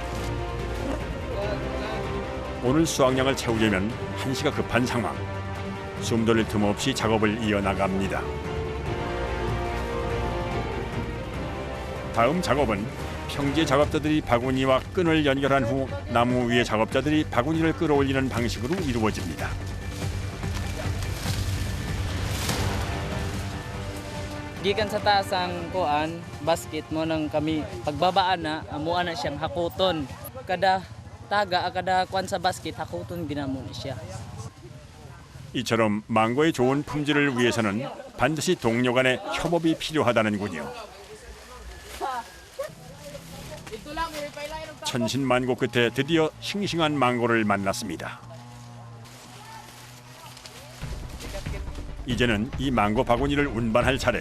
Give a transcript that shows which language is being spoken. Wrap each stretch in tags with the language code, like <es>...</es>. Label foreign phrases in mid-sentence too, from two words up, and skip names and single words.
<ko>오늘 수확량을 채우려면 한시가 급한 상황. 숨 돌릴 틈 없이 작업을 이어나갑니다. 다음 작업은 평지의 작업자들이 바구니와 끈을 연결한 후 나무 위에 작업자들이 바구니를 끌어올리는 방식으로 이루어집니다.</ko> <ceb>Gikan sa taas ang kuan, basket mo nang kami pagbabaan na, amuan na siyang hakuton. Kada kuan sa basket hakuton ginamo ni siya.</ceb> <ko>이처럼 망고의 좋은 품질을 위해서는 반드시 동료 간의 협업이 필요하다는군요. 천신만고 끝에 드디어 싱싱한 망고를 만났습니다. 이제는 이 망고 바구니를 운반할 차례.</ko>